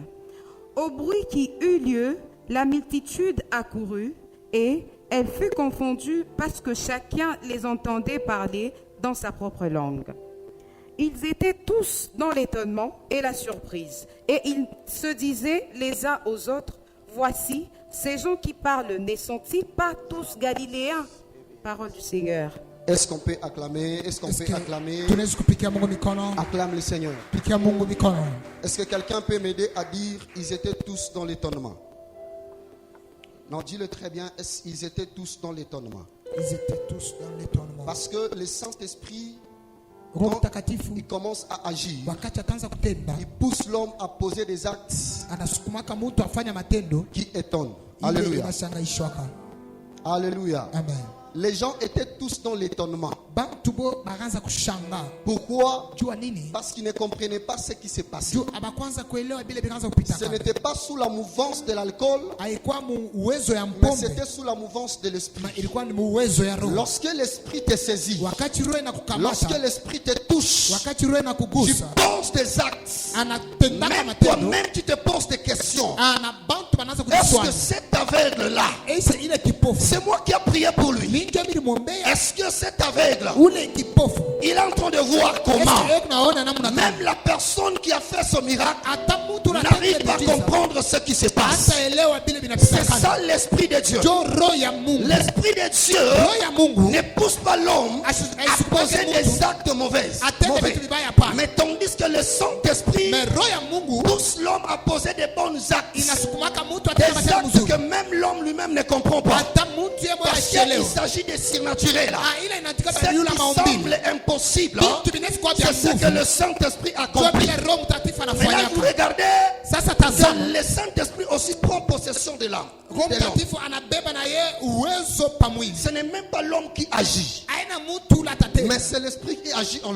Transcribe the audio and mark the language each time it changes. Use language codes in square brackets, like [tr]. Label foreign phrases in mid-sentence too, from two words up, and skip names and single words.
[fr] Au bruit qui eut lieu, la multitude accourut, et elle fut confondue parce que chacun les entendait parler dans sa propre langue. Ils étaient tous dans l'étonnement et la surprise, et ils se disaient les uns aux autres, voici, ces gens qui parlent, ne sont-ils pas tous galiléens? Parole du Seigneur. Est-ce qu'on peut acclamer? Est-ce qu'on peut acclamer? [sw] Tunaweza kupigia Mungu mikono. [fr] Acclame le Seigneur. [sw] Pigia Mungu mikono. [fr] Est-ce que quelqu'un peut m'aider à dire ils étaient tous dans l'étonnement? Non, dis-le très bien. Ils étaient tous dans l'étonnement. Ils étaient tous dans l'étonnement. Parce que le Saint-Esprit, [sw] Roho [fr] quand [sw] Mtakatifu [fr] il commence à agir, [sw] wakati ataanza kutenda, [fr] il pousse l'homme à poser des actes [sw] anasukumaka mtu afanya matendo [fr] qui étonnent. [sw] ile [fr] Alléluia. [sw] inashangaishwaka. [fr] Alléluia. Amen. Les gens étaient tous dans l'étonnement. [sw] Bantu bo bakaanza kushanga. [fr] Pourquoi? [sw] Jua nini? [fr] Parce qu'ils ne comprenaient pas ce qui s'est passé. [sw] Juu abakwanza kuelewa vile vikaanza kupita. [fr] Ce n'était pas sous la mouvance de l'alcool, [sw] Haikuwa uwezo ya [fr] mais [sw] mpombe, [fr] c'était sous la mouvance de l'esprit. [sw] ilikuwa ni uwezo ya roho. [fr] Lorsque l'esprit te saisit, [sw] Wakati roho [fr] lorsque [sw] inakukamata, [fr] l'esprit te touche, [sw] wakati roho [fr] tu [sw] inakugusa, [fr] penses des actes. [sw] anatendaka [fr] Même [sw] matendo. [fr] toi-même, tu te poses des questions. [sw] Na bantu banaanza [fr] Est-ce que [sw] kujiswali. [fr] cet aveugle-là, [sw] Ile kipofu. [fr] c'est moi qui ai prié pour lui? [sw] Ninjo nilimwombea [fr] Est-ce que cet aveugle, [sw] ule kipofu. [fr] il est en train de voir comment [sw] Est-ce naona namna gani? [fr] même la personne qui a fait ce miracle [sw] Hata mtu [fr] n'arrive pas à [sw] anatenda [fr] comprendre ce qui se passe? [sw] hata elewa vile [fr] C'est [sw] vinapitakana. [fr] ça l'esprit de Dieu. [sw] Jo roho ya Mungu. [fr] L'esprit de Dieu [sw] Roho ya Mungu [fr] ne pousse pas l'homme à poser des actes mauvais. [sw] atende vitu vibaya hapana. [fr] Mais tandis que le Saint-Esprit [sw] Mais roho ya Mungu [fr] pousse l'homme à poser des bons actes. [sw] inasukumaka mtu [fr] Des [sw] atende matendo [fr] actes [sw] mzuri. [fr] que même l'homme lui-même ne comprend pas. [sw] Hata mtu yeye mwenyewe [fr] Parce qu'il [sw] asielewe. [fr] s'agit de surnaturel. [sw] Ile inaandika [fr] C'est semble impossible, c'est ce que le Saint-Esprit accomplit. Maintenant, vous regardez que le Saint-Esprit aussi prend possession de l'âme. Ce n'est même pas l'homme qui agit, mais c'est l'Esprit qui agit en l'homme.